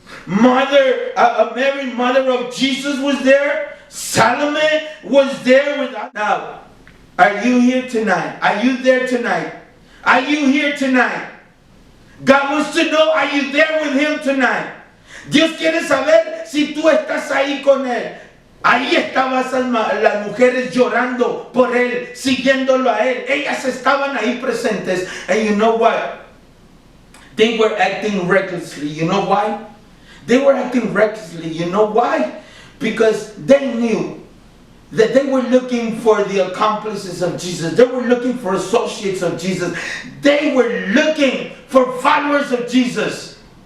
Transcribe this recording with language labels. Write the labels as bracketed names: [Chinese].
[English] Mary, mother of Jesus, was there. Salome was there with us. Now, are you here tonight? Are you there tonight? Are you here tonight? God wants to know, are you there with Him tonight? [Spanish] Dios quiere saber si tú estás ahí con Él. Ahí estaban las mujeres llorando por Él, siguiéndolo a Él. Ellas estaban ahí presentes. [English] And you know what? They were acting recklessly. You know why? They were acting recklessly. You know why? Because they knew that they were looking for the accomplices of Jesus. They were looking for associates of Jesus. They were looking for followers of Jesus.